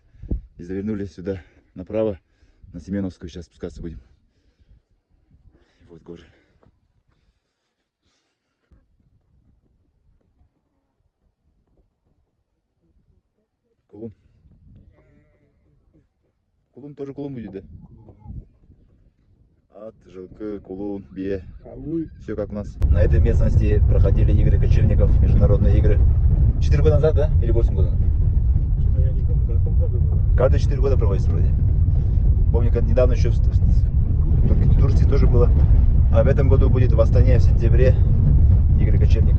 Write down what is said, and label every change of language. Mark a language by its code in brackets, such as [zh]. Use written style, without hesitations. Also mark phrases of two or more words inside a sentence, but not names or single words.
[ru] И завернули сюда направо, на Семеновскую. Сейчас спускаться будем. И вот горы. Кулум. Кулум тоже кулум будет, да? [ky] Ат, жылкы, кулун, бие. [ru] Все как у нас. На этой местности проходили игры кочевников, международные игры. 4 года назад, да? Или 8 года? Я не помню, в каком году было. Каждые 4 года проводится вроде. Помню, как недавно еще в Турции тоже было. А в этом году будет в Астане в сентябре игры кочевников.